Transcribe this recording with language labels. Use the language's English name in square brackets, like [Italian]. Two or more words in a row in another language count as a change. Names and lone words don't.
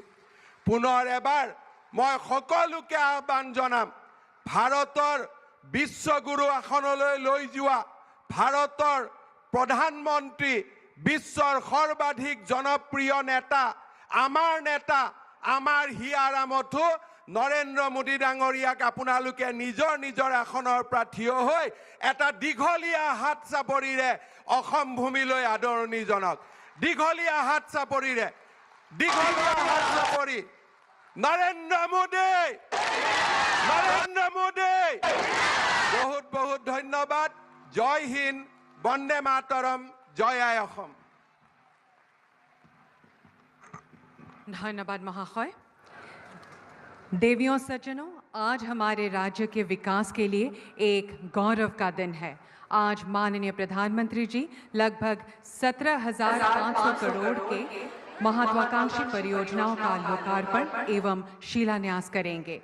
[Assamese] পুনৰ এবাৰ মই সকলোকে আহ্বান জনাম, ভাৰতৰ বিশ্বগুৰু আসনলৈ লৈ যোৱা ভাৰতৰ প্ৰধানমন্ত্ৰী, বিশ্বৰ সৰ্বাধিক জনপ্ৰিয় নেতা, আমাৰ হিয়াৰামতো নৰেন্দ্ৰ মোদী ডাঙৰীয়াক আপোনালোকে নিজৰ আসনৰ পৰা থিয় হৈ এটা দীঘলীয়া হাত চাপৰিৰে অসম ভূমিলৈ আদৰণি জনাওক। দীঘলীয়া হাত চাপৰি নৰেন্দ্ৰ মোদী। বহুত বহুত ধন্যবাদ। জয় হিন্দ, বন্দে মাতৰম, জয় আই অসম। [Hindi] धन्यवाद महाशय। देवियों सज्जनों, आज हमारे राज्य के विकास के लिए एक गौरव का दिन है। आज माननीय प्रधानमंत्री जी लगभग 17,500 करोड़ के महत्वाकांक्षी परियोजनाओं का लोकार्पण एवं शिलान्यास करेंगे।